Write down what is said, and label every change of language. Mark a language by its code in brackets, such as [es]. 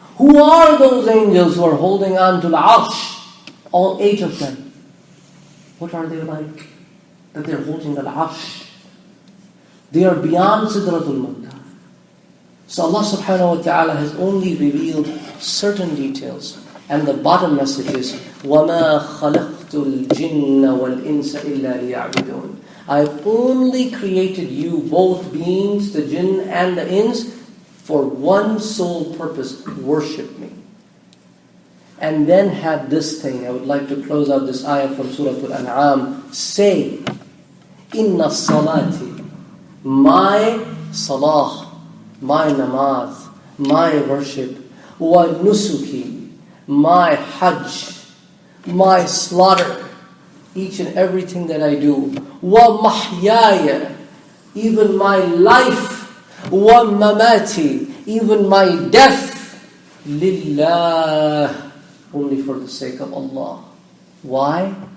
[en] Who are those angels who are holding on to the arsh? All 8 of them. What are they like? That they're holding the arsh. They are beyond Sidratul Muntaha. So Allah subhanahu wa ta'ala has only revealed certain details. And the bottom message is, [ar] وَمَا خَلَقْتُ الْجِنَّ وَالْإِنسَ إِلَّا لِيَعْبُدُونَ. [en] I've only created you, both beings, the jinn and the ins, for one sole purpose: worship me. And then have this thing. I would like to close out this ayah from Surah Al-An'am. Say, [ar] Inna salati, [en] my salah, my namaz, my worship, [ar] wa nusuki, [en] my hajj, my slaughter, each and everything that I do, [ar] wa mahyaya, [en] even my life, [ar] wa mamati, [en] even my death, lillah, only for the sake of Allah. Why?